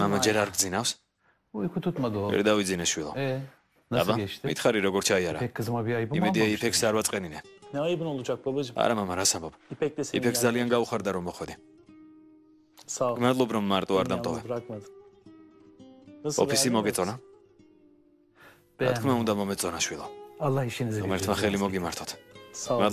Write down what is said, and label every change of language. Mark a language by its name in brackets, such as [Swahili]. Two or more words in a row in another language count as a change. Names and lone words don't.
[Georgian] Mama ჯერ არ გძინავს? [Turkish] Uyku tutmadı o. [Georgian] ვერ დავიძინე შვილო. [Turkish] Nasıl [Georgian] აბა, [Turkish] geçti? [Georgian] მითხარი როგორ ჩაიარა? [Turkish] İpek kızıma bir ayıbı mı [Georgian] იმედია [Turkish] almamıştın? [Georgian] იფექს არ ვაწყენინე. [Turkish] Ne ayıbın olacak babacığım? [Georgian] არა мама, რას ამბობ? [Turkish] İpek de senin [Georgian] იფექს ძალიან გაუხარდა რომ მოხვედი. [Turkish] Sağ ol. [Georgian] მადლობ რომ მარტო არ [Turkish] Beni [Georgian] დამტოვე. [Turkish] yalnız bırakmadın. Nasıl [Georgian] ოფისი [Turkish] beğendin mi? [Georgian] მოგეწონა? რა თქმა უნდა მომეწონა შვილო. [Turkish] Allah işinizi [Georgian] ღმერთმა ხელი მოგიმართოთ. [Turkish] Sağ ol.